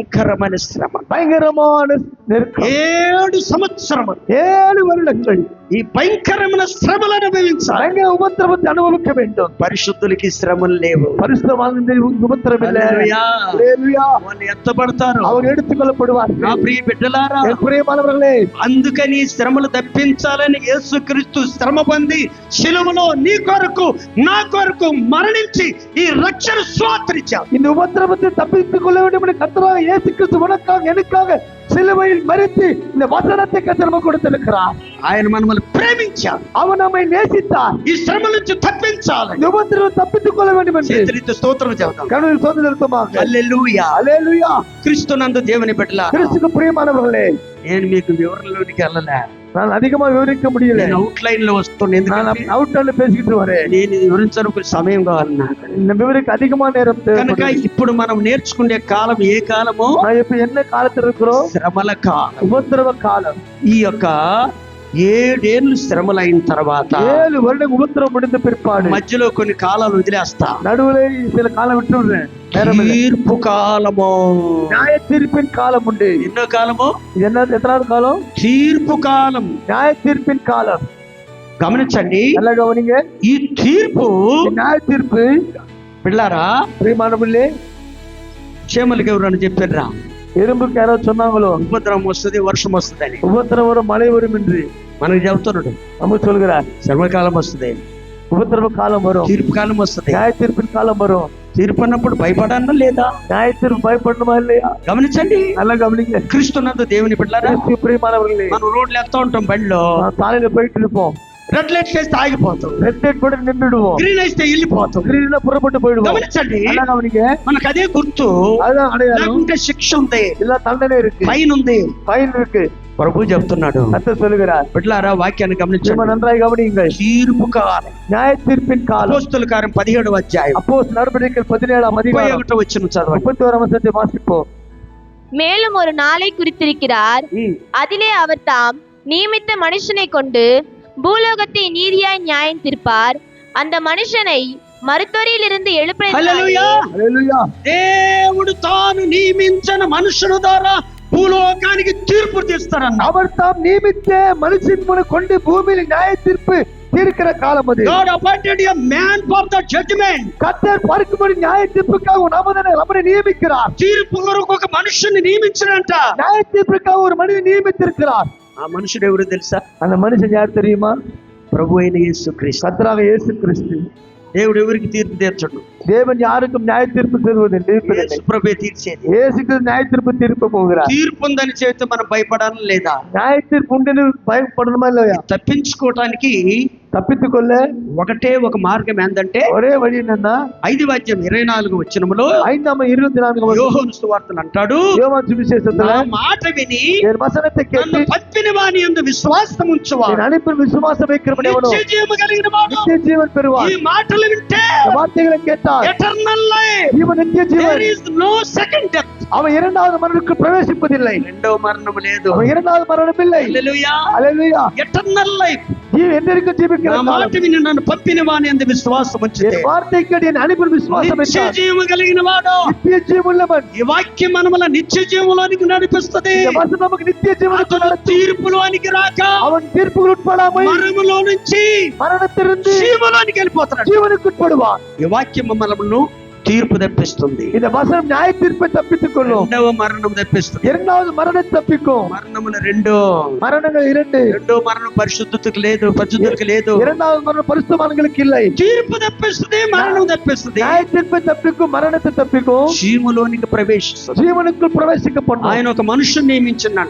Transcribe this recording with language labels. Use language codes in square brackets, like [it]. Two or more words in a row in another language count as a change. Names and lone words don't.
[te] భయంకరమైన శ్రమ, [ta] பயங்கரமான நெருக்கம். [te] 7 సంవత్సరములు [ta] 7 வருடங்கள் [te] ఈ భయంకరమైన శ్రమలు అనుభవించాలి. [ta] பயங்கர உபத்திரவத்தை அனுபவிக்க வேண்டும். [te] పరిశుద్ధులకి శ్రమలు లేవు. [ta] பரிசுத்தவான்களுக்கு உபத்திரம் இல்லை. [te] హల్లెలూయా. హల్లెలూయా. వాళ్ళు ఎత్తబడతారు, [ta] அவர் எடுத்துக்கொள்ளப்படுவார்கள். [te] నా ప్రియ బిడ్డలారా, [ta] என் பிரியமானவர்களே, [te] అందుకని శ్రమలు తప్పించాలని యేసుక్రీస్తు శ్రమ పొంది శిలువలో నీ కొరకు నా కొరకు మరణించి ఈ రక్షణ స్వాతంత్రించాడు. [ta] இந்த உபத்திரவத்தை தப்பித்துக் கொள்ள வேண்டும் என்று கர்த்தராக இயேசு கிறிஸ்து உனக்காக எனக்காக சிலுவையில் மரித்து இந்த வசனத்தை கர்த்தர் நமக்கு கொடுத்திருக்கிறார். [te] ఆయన మనల్ని ప్రేమించాడు, [ta] அவர் நம்மை நேசித்தார். [te] ఈ శ్రమల నుంచి తప్పించాలి. [ta] இந்த உபத்திரவத்தை தப்பித்துக் கொள்ள வேண்டும் என்று [te] చేతులెత్తి స్తోత్రం చేద్దాం. [ta] கர்த்தர் சோதனைக்குமாக. [te] హల్లెలూయా. హల్లెలూయా. క్రీస్తునందు దేవుని బిడ్డలారా, [ta] கிறிஸ்துவுக்கு பிரியமானவர்களே, [te] నేను మీకు వివరణలోనికి వెళ్ళలే, [ta] நான் அதிகமா விவரிக்க முடியல. [te] నేను అవుట్ లైన్ లో వస్తున్నాను. [ta] நான் [te] ఎందుకంటే [ta] அவுட்ல பேசிக்கிட்டு வரேன். [te] నేను ఇది వివరించడానికి సమయం కావాలి నాకు. [ta] இந்த விவரிக்க அதிகமா நேரம் [te] కనుక [ta] தேவைப்படுது. [te] ఇప్పుడు మనం నేర్చుకునే కాలం ఏ కాలమో? [ta] நான் இப்ப என்ன காலத்துல இருக்கிறோம்? [te] శ్రమల కాలం. [ta] உபத்திரவ காலம். [te] ఈ యొక్క 7 ఏళ్ళు శ్రమలైన తర్వాత [ta] 7 வருடம் உபத்திரவம் முடிந்த பிற்பாடு [te] మధ్యలో కొన్ని కాలాలు వదిలేస్తా. [ta] நடுவுல சில காலம் விட்டு விடுறேன். நேரம் இல்லை. [te] తీర్పు కాలము. [ta] நியாய தீர்ப்பின் காலம் உண்டு. [te] ఎన్నో కాలము? [ta] இது என்ன எத்தனாவது காலம்? [te] తీర్పు కాలం. [ta] நியாய தீர்ப்பின் காலம். [te] గమనించండి, [ta] நல்லா கவனிங்க. [te] ఈ తీర్పు [ta] இந்த நியாய தீர்ப்பு [te] పిల్లారా, [ta] பிரியமானவர்களே, [te] క్షేమలకి ఎవరని చెప్పారా? [ta] எறும்புக்கு யாரோ சொன்னாங்களோ [te] ఉపద్రవం వస్తుంది, వర్షం వస్తుందని. [ta] உபத்திரம் வரும் மழை வரும் என்று [te] మనకు చెబుతున్నాడు. [ta] நம்ம சொல்கிறார். [te] శ్రమకాలం వస్తుంది, [ta] உபத்திரவ காலம் வரும், [te] తీర్పు కాలం వస్తుంది. [ta] நியாய தீர்ப்பின் காலம் வரும். [te] తీర్పు అన్నప్పుడు భయపడాలా లేదా? [ta] நியாய தீர்ப்பு பயப்படணுமா இல்லையா? [te] గమనించండి, [ta] நல்லா கவனிங்க. [te] క్రీస్తునందు దేవుని బిడ్డలారా, [ta] கிறிஸ்து பிரியமானவர்களே, [te] మనం రోడ్లు ఎత్తా ఉంటాం, బండిలో [ta] நான் சாலையில போயிட்டு இருப்போம். [en] red light [te] వేస్తే ఆగిపోతాం, [en] red light [ta] போட்டு நின்றுடுவோம், [te] గ్రీన్ అయితే వెళ్ళిపోతాం. [ta] கிரீன்ல புறப்பட்டு போயிடுவோம். [te] గమనించండి, [ta] நல்லா கவனிங்க. [te] మనకు అదే గుర్తు. [ta] அதுதான் அடையாளம். [te] లేకుంటే శిక్ష ఉంది, [ta] இல்ல தண்டனை இருக்கு, [te] ఫైన్ ఉంది. [ta] ஃபைன் இருக்கு. [te] ప్రభు చెప్తున్నాడు. [ta] கர்த்தர் சொல்லுகிறார். [te] బిడ్డలారా, వాక్యాన్ని [ta] சும்மா [te] గమనించండి. [ta] நன்றாய் கவனியுங்கள். [te] తీర్పు కాలం. [ta] நியாய தீர்ப்பின் காலம். [te] అపోస్తలుల కార్యం 17వ అధ్యాయం [ta] அப்போஸ்தலர் நடவடிக்கைகள் 17ஆம் அதிகாரம் [te] 31వ వచనం చదవండి. [ta] 31ஆம் வசனத்தை வாசிப்போம். மேலும் ஒரு நாளை குறித்திருக்கிறார், அதிலே அவர் தாம் நியமித்த மனுஷனை கொண்டு பூலோகத்தை நீதியாய் நியாயம் தீர்ப்பார். அந்த மனுஷனை மருத்துவரிலிருந்து எழுப்ப [te] హల్లెలూయా. హల్లెలూయా. దేవుడు తాను నియమించిన మనుషుల ద్వారా భూలోకానికి తీర్పు తీస్తారన్న. [ta] அவர் தாம் நியமித்த மனுஷன் மூலம் கொண்டு பூமியில் நியாய தீர்ப்பு தீர்க்கிற காலம் அது. [en] God appointed a man for the judgment. [ta] கர்த்தர் பார்க்கும்படி நியாய தீர்ப்புக்காக நம்மை நியமிக்கிறார். [te] తీర్పు కొరకు ఒక మనుషుని నియమించాడంట. [ta] நியாய தீர்ப்புக்காக ஒரு மனிதனை நியமித்திருக்கிறார். [te] ఆ మనుషుడు ఎవరు తెలుసా? [ta] அந்த மனுஷன் யார் தெரியுமா? [te] ప్రభు అయిన యేసుక్రీస్తు. [ta] கர்த்தராக இயேசு கிறிஸ்து. [te] దేవుడు ఎవరికి తీర్పు తీర్చడు? [ta] தேவன் யாருக்கும் நியாய தீர்ப்பு தருவதில்லை. [te] యేసు ప్రభువే తీర్చేది. [ta] இயேசு கிறிஸ்து நியாய தீர்ப்பு தீர்க்க போகிறார். [te] తీర్పు ఉందని చెబితే మనం భయపడాలి లేదా? [ta] நியாய தீர்ப்பு உண்டு பயப்படணுமா இல்லையா? [te] తప్పించుకోవటానికి [ta] தப்பித்துக் கொள்ள [te] ఒకటే ఒక మార్గం ఏంటంటే, [ta] ஒரே వழி என்னன்னா [te] 5వ అధ్యాయం 24వ వచనములో [ta] 5ஆம் 24 [te] యోహాను సువార్తలు అంటాడు, [ta] யோவான் சுவிசேஷத்துல [te] నా మాట విని [ta] என் வசனத்தை [te] నన్ను [ta] கேட்டு [te] పంపిన వాని యందు విశ్వాసం ఉంచువాడు [ta] என் அனுப்பின் விசுவாசம் வைக்கிறவன் எவனோ [te] నిత్య జీవము కలిగిన వాడు. [ta] நித்திய ஜீவன் [te] ఈ [ta] பெறுவான். [te] మాటలు వింటే [ta] இந்த வார்த்தைகளை கேட்டால் [en] eternal life. [ta] இவன் நித்திய [en] దేర్ [ta] ஜீவன். [en] is no second death. [ta] அவன் இரண்டாவது மரணத்துக்கு பிரவேசிப்பதில்லை. [te] రెండవ మరణం లేదు. [ta] அவன் இரண்டாவது மரணம் இல்லை. [te] హల్లెలూయా. [ta] அல்லேலூயா. [en] eternal life. [ta] என்றைக்கும் ஜீவிக்கிற [te] నా మాట [ta] காலம். [te] విని నన్ను పంపిన వాని యందు విశ్వాసం ఉంచితే [ta] என் வார்த்தை கேட்டு என் அனுப்பின் விசுவாசம் [te] నిత్య [ta] வைத்தால் [te] జీవము కలిగిన వాడు. [ta] நித்திய ஜீவனுள்ளவன். [te] ఈ వాక్యం మనమల నిత్య జీవంలోనికి నడిపిస్తుంది. [ta] இந்த வசனம் நமக்கு நித்திய ஜீவனுக்கு [te] అతను తీర్పులోనికి రాక [ta] அவன் தீர்ப்புகள் உட்படாமல் [te] మరణములో నుంచి [ta] மரணத்திலிருந்து [te] జీవంలోనికి వెళ్ళిపోతున్నాడు. [ta] ஜீவனுக்கு உட்படுவான். [te] ఈ వాక్యం మనల్ని తీర్పు తెప్పిస్తుంది. [ta] இந்த வசனம் நியாய தீர்ப்பை தப்பித்துக் கொள்ளும். [te] రెండవ మరణం తెప్పిస్తుంది. [ta] இரண்டாவது மரணத்தை தப்பிக்கும். [te] మరణములు రెండు. [ta] மரணங்கள் இரண்டு. [te] రెండో మరణం పరిశుద్ధతకు లేదు, పరిశుద్ధతకు లేదు. [ta] இரண்டாவது மரணம் பரிசுத்தவான்களுக்கு இல்லை. [te] తీర్పు తెప్పిస్తుంది, మరణం తెప్పిస్తుంది. [ta] நியாய தீர்ப்பை தப்பிக்கும், மரணத்தை தப்பிக்கும், [te] జీవలోనికి ప్రవేశిస్తుంది. [ta] ஜீவனுக்குள் பிரவேசிக்க பண்ணும். [te] ఆయన ఒక మనుషుని నియమించున్నాడు.